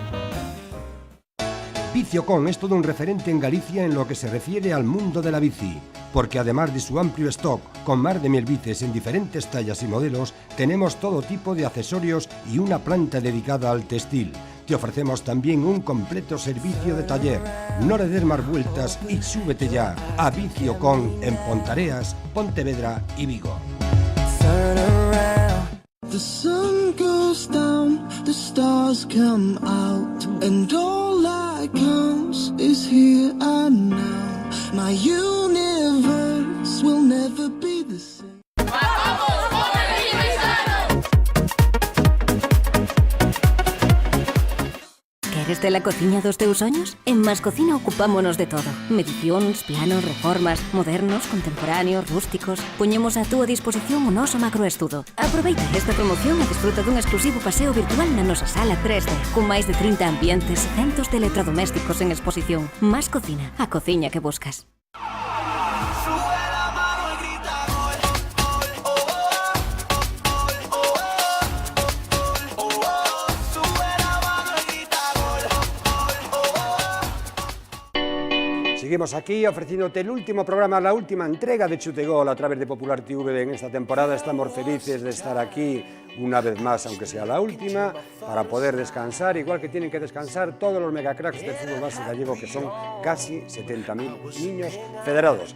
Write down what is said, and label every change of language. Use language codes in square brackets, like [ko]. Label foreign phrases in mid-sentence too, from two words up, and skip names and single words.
[es] Viciocon es todo un referente en Galicia en lo que se refiere al mundo de la bici, porque además de su amplio stock con más de 1000 bicis en diferentes tallas y modelos, tenemos todo tipo de accesorios y una planta dedicada al textil. Te ofrecemos también un completo servicio de taller. No le des más vueltas y súbete ya a Viciocon en Pontareas, Pontevedra y Vigo. [en] The sun goes down, the stars come out, and all that counts is here and now. My universe will never be the same. [gl] Queres ter a cociña dos teus soños? En Mascocina ocupámonos de todo. Medicións, planos, reformas, modernos, contemporáneos, rústicos. Poñemos a túa disposición o noso macroestudo. Aproveita esta promoción e desfruta dun exclusivo paseo virtual na nosa sala 3D, con máis de 30 ambientes e centos de electrodomésticos en exposición. Mascocina, a cociña que buscas. [es] Seguimos aquí ofreciéndote el último programa, la última entrega de Chute Gol a través de Popular TV en esta temporada. Estamos felices de estar aquí una vez más, aunque sea la última, para poder descansar, igual que tienen que descansar todos los megacracks del fútbol base gallego, que son casi 70.000 niños federados.